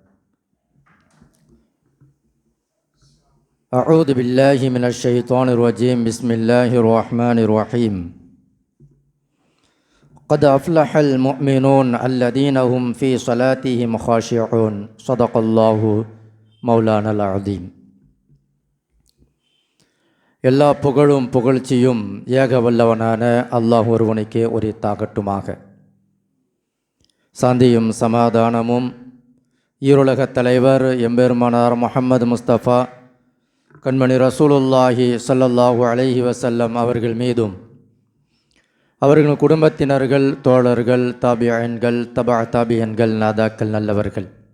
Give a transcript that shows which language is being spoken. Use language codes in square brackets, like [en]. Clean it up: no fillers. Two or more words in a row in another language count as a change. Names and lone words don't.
[ar] أعوذ بالله من الشيطان الرجيم. بسم الله الرحمن الرحيم. قد أفلح المؤمنون الذين هم في صلاتهم خاشعون. صدق الله مولانا العظيم. [ta] எல்லா புகழும் புகழ்ச்சியும் ஏக வல்லவனான அல்லாஹ் ஒருவனுக்கே உரித்தாகட்டுமாக. சாந்தியும் சமாதானமும் ஈருலகத் தலைவர் எம்பெருமானார் முஹம்மது முஸ்தபா கண்மணி [ar] رسول الله صلى الله عليه وسلم [ta] அவர்கள் மீதும், அவர்கள் குடும்பத்தினர்கள், தோழர்கள், தாபியன்கள், தாபியன்கள், நாதாக்கள், நல்லவர்கள்,